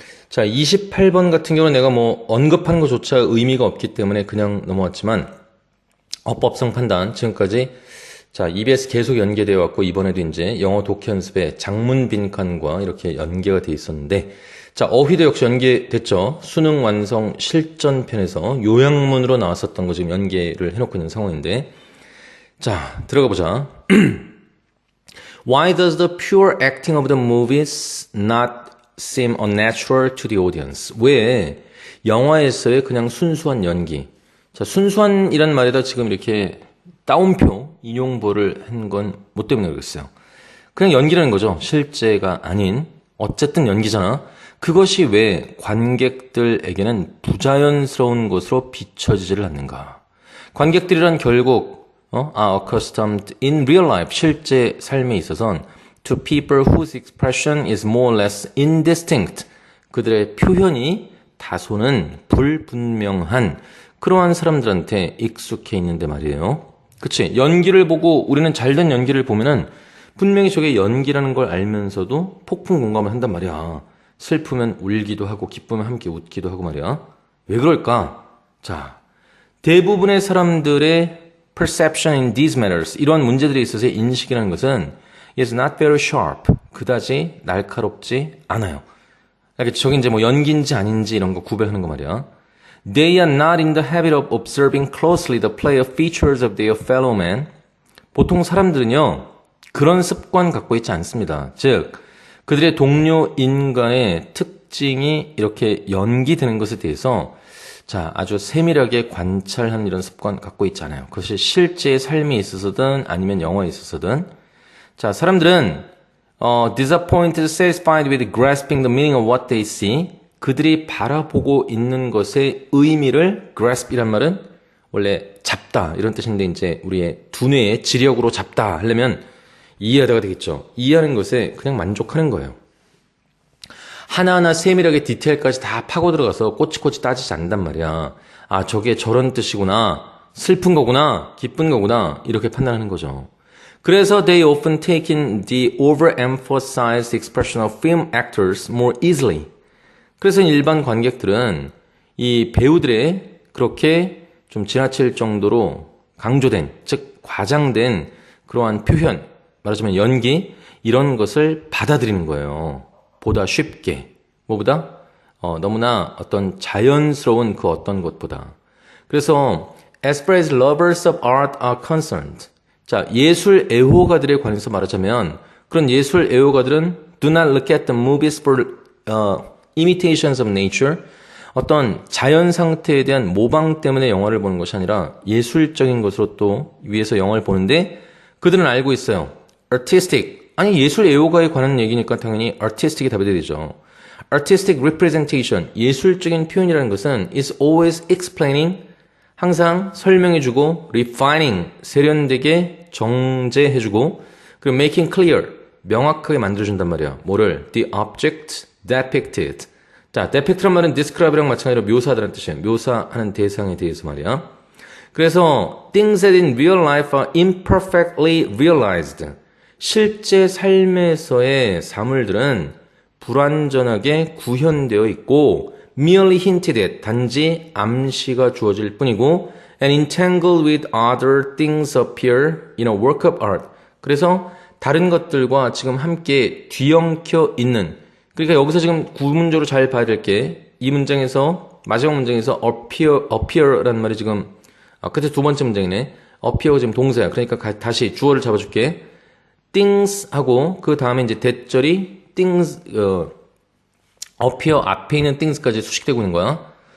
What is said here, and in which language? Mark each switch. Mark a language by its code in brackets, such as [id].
[ko] 자, 28번 같은 경우는 내가 뭐 언급한 것조차 의미가 없기 때문에 그냥 넘어왔지만 어법성 판단 지금까지 자, EBS 계속 연계되어 왔고 이번에도 이제 영어 독해 연습에 장문 빈칸과 이렇게 연계가 돼 있었는데 자, 어휘도 역시 연계됐죠. 수능 완성 실전편에서 요약문으로 나왔었던 거 지금 연계를 해놓고 있는 상황인데 자, 들어가 보자. [en] Why does the pure acting of the movies not seem unnatural to the audience? [ko] 왜 영화에서의 그냥 순수한 연기 자, 순수한이란 말에다 지금 이렇게 따옴표, 인용보를 한 건 뭐 때문에 그러겠어요? 그냥 연기라는 거죠. 실제가 아닌. 어쨌든 연기잖아. 그것이 왜 관객들에게는 부자연스러운 것으로 비춰지지를 않는가? 관객들이란 결국, [en] are accustomed in real life, [ko] 실제 삶에 있어서는 [en] to people whose expression is more or less indistinct. [ko] 그들의 표현이 다소는 불분명한 그러한 사람들한테 익숙해 있는데 말이에요. 그치? 연기를 보고 우리는 잘된 연기를 보면은 분명히 저게 연기라는 걸 알면서도 폭풍 공감을 한단 말이야. 슬프면 울기도 하고 기쁘면 함께 웃기도 하고 말이야. 왜 그럴까? 자, 대부분의 사람들의 [en] perception in these matters [ko] 이런 문제들에 있어서의 인식이라는 것은 [en] is not very sharp [ko] 그다지 날카롭지 않아요. 알겠지? 저게 이제 뭐 연기인지 아닌지 이런 거 구별하는 거 말이야. [en] They are not in the habit of observing closely the play of features of their fellow men. [ko] 보통 사람들은요, 그런 습관 갖고 있지 않습니다. 즉, 그들의 동료 인간의 특징이 이렇게 연기되는 것에 대해서 자, 아주 세밀하게 관찰하는 이런 습관 갖고 있지 않아요. 그것이 실제 삶에 있어서든 아니면 영화에 있어서든 자, 사람들은 [en] disappointed, satisfied with grasping the meaning of what they see. [ko] 그들이 바라보고 있는 것의 의미를 grasp이란 말은 원래 잡다 이런 뜻인데 이제 우리의 두뇌의 지력으로 잡다 하려면 이해하다가 되겠죠. 이해하는 것에 그냥 만족하는 거예요. 하나하나 세밀하게 디테일까지 다 파고 들어가서 꼬치꼬치 따지지 않는단 말이야. 아, 저게 저런 뜻이구나. 슬픈 거구나. 기쁜 거구나. 이렇게 판단하는 거죠. 그래서 [en] they often take in the overemphasized expression of film actors more easily. [ko] 그래서 일반 관객들은 이 배우들의 그렇게 좀 지나칠 정도로 강조된, 즉 과장된 그러한 표현, 말하자면 연기 이런 것을 받아들이는 거예요. 보다 쉽게. 뭐보다? 너무나 어떤 자연스러운 그 어떤 것보다. 그래서 [en] as far as lovers of art are concerned. [ko] 자, 예술 애호가들에 관해서 말하자면 그런 예술 애호가들은 [en] do not look at the movies for imitations of nature. [ko] 어떤 자연 상태에 대한 모방 때문에 영화를 보는 것이 아니라 예술적인 것으로 또 위해서 영화를 보는데 그들은 알고 있어요. [en] artistic. [ko] 아니 예술 애호가에 관한 얘기니까 당연히 artistic이 답이 되죠. [en] artistic representation. [ko] 예술적인 표현이라는 것은 [en] is always explaining. [ko] 항상 설명해주고 [en] refining. [ko] 세련되게 정제해주고 그리고 [en] making clear. [ko] 명확하게 만들어준단 말이야. 뭐를? [en] the object depicted. [ko] 자, depict란 말은 describe랑 마찬가지로 묘사하다는 뜻이에요. 묘사하는 대상에 대해서 말이야. 그래서 [en] things that in real life are imperfectly realized. [ko] 실제 삶에서의 사물들은 불완전하게 구현되어 있고 [en] merely hinted at. [ko] 단지 암시가 주어질 뿐이고 [en] and entangled with other things appear in a work of art. [ko] 그래서 다른 것들과 지금 함께 뒤엉켜 있는. 그러니까 여기서 지금 구문조로 잘 봐야 될 게 이 문장에서 마지막 문장에서 appear라는 말이 지금 끝에 두 번째 문장이네. appear가 지금 동사야. 그러니까 다시 주어를 잡아줄게. things 하고 그 다음에 이제 대절이 things appear 앞에 있는 things까지 수식되고 있는 거야.